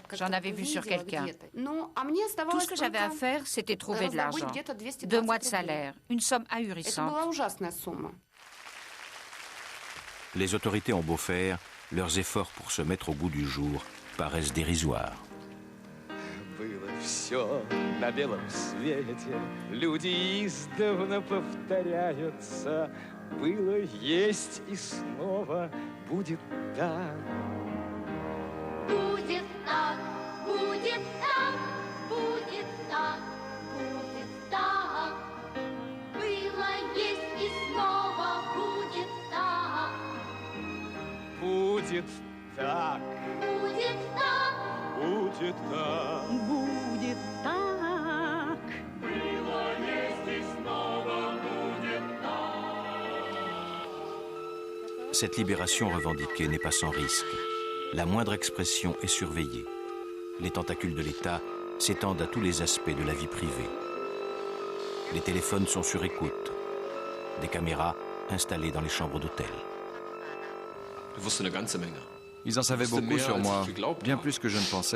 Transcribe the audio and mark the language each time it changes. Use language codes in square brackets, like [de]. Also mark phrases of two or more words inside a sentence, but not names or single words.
[fr] J'en avais vu sur quelqu'un. Tout ce que j'avais à faire, c'était trouver de l'argent. 2 mois de salaire, une somme ahurissante. Les autorités ont beau faire, leurs efforts pour se mettre au goût du jour paraissent dérisoires. [ru] Будет так, будет так, будет так, будет так. Было, есть и снова будет так. Будет так. Будет так. Будет так. Будет так. Было, есть и снова будет так. [fr] Cette libération revendiquée n'est pas sans risque. La moindre expression est surveillée. Les tentacules de l'État s'étendent à tous les aspects de la vie privée. Les téléphones sont sur écoute. Des caméras installées dans les chambres d'hôtel. Ils en savaient beaucoup sur moi, bien plus que je ne pensais.